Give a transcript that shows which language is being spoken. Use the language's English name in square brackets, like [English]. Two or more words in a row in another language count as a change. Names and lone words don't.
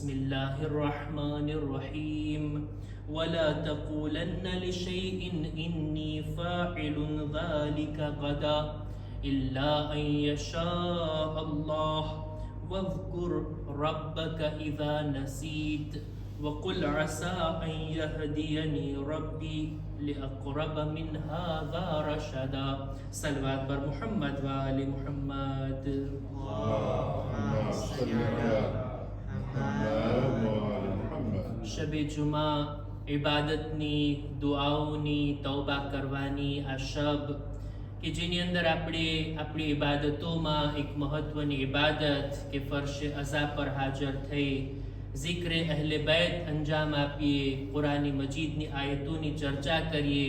[Arabic] الله الرحمن الرحيم ولا تقولن لشيء إني فاعل ذلك غدا إلا أن يشاء الله واذكر ربك إذا نسيت وقل عسى أن يهديني ربي لأقرب من هذا رشدا [Persian] صلوات بر محمد وآل محمد [Arabic] اللهم صل على محمد وعلى محمد [Gujarati] શબ જુમા ઇબાદતની દુઆઓની તૌબા કરવાની આ શબ કે જેની અંદર આપણે આપણી ઇબાદતોમાં એક મહત્વની ઇબાદત કે ફર્શ અઝા પર હાજર થઈ ઝિક્રે અહલે બૈત અંજામ આપીએ, કુરાની મજીદની આયતોની ચર્ચા કરીએ.